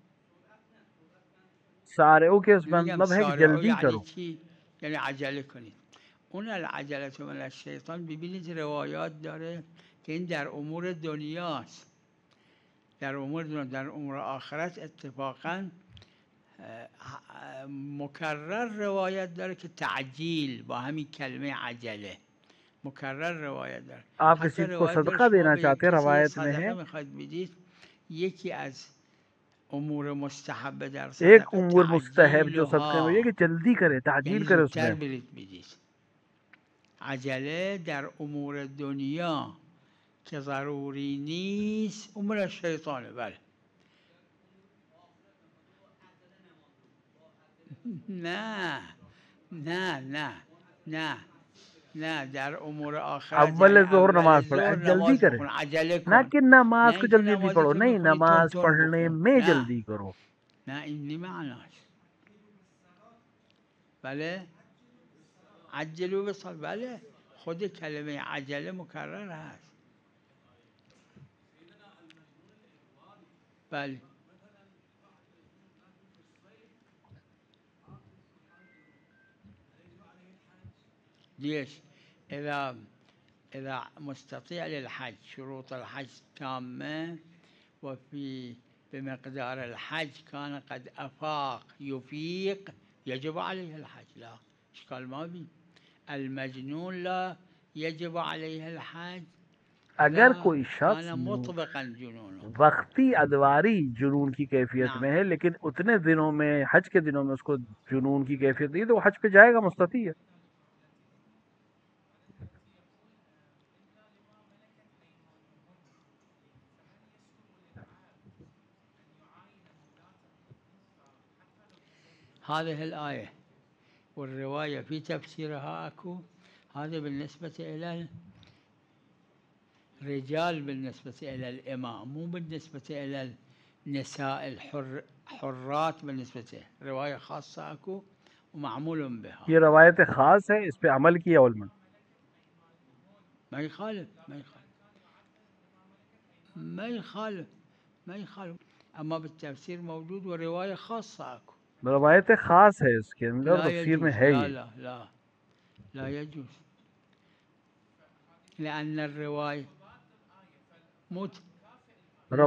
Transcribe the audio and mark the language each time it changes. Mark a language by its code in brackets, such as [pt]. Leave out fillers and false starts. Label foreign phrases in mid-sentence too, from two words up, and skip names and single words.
[hi] सारे के उस [fa] میگم [hi] मतलब है कि [ar] سارعوا [hi] जल्दी [fa] یعنی [hi] करो। [fa] چی؟ یعنی عجله کنید. اون [ar] العجله من الشیطان، [fa] ببینید روایات داره که این در امور دنیاست، در امور دنیا، در امور آخرت اتفاقا مکرر روایت داره که تعجیل با همین کلمه عجله مکرر روایت داره. [hi] आप [fa] حتی [hi] किसी को [fa] روایت داره [hi] सदका [fa] شما [hi] देना [fa] به یک [hi] चाहते हैं, [fa] کسی [hi] रवायत में है [fa] صدقه میخواید بدید، یکی از امور مستحبه در [hi] एक [fa] صدقه [hi] उम्र मुस्तहब जो सदक़े में ये कि [fa] تعجیلها، [hi] जल्दी करे, ताजील [fa] یعنی [hi] करे [fa] زودتر [hi] उसमें। [fa] برید بدید. عجله در امور دنیا که ضروری نیست امور الشیطانه. بله. نه نه نه نه نه، در امور آخرت یعنی [hi] अव्वल ज़ोहर [fa] اول [hi] नमाज पढ़े, [fa] ظهر [hi] जल्दी [fa] نماز [hi] करे, [fa] بخون، عجله [hi] ना [fa] کن. [hi] कि [fa] نه [hi] नमाज को [fa] اینکه [hi] जल्दी जल्दी [fa] نمازی [hi] पढ़ो, [fa] که [hi] नहीं [fa] میخونی تون [hi] नमाज [fa] تون [hi] पढ़ने [fa] بخون، [hi] में [fa] نه [hi] जल्दी करो। [fa] نه، این نی معناش. بله. عجلو بصل، بله، خود کلمه عجله مکرر هست. بله. [ar] ليش؟ إذا مستطيع للحج، شروط الحج تامة، وفي بمقدار الحج كان قد أفاق يفيق، يجب عليه الحج، لا إشكال ما بي. المجنون لا يجب عليه الحج [hi] अगर [ar] إذا [hi] कोई शख्स [ar] كان مطبقا جنونه. [hi] वक्ती अदवारी जुनून की कैफियत [ar] نعم. [hi] में है लेकिन उतने दिनों में, हज के दिनों में उसको जुनून की कैफियत नहीं, तो वो हज पे जाएगा, मुस्तती है। [ar] هذه الآية والرواية في تفسيرها أكو، هذا بالنسبة إلى الرجال، بالنسبة إلى الإمام، مو بالنسبة إلى النساء الحرات. بالنسبة رواية خاصة أكو ومعمول بها. [hi] ये रवायत ख़ास है, इस पे अमल किया उलमा। [ar] ما يخالف ما يخالف ما يخالف ما يخالف، أما بالتفسير موجود ورواية خاصة أكو. [hi] रवायत ख़ास है, इसके अंदर [ar] لا [hi] तफसीर में [ar] يجوز، [hi] है [ar] لا [hi] ये। [ar] لا لا لا يجوز، لأن الرواية مو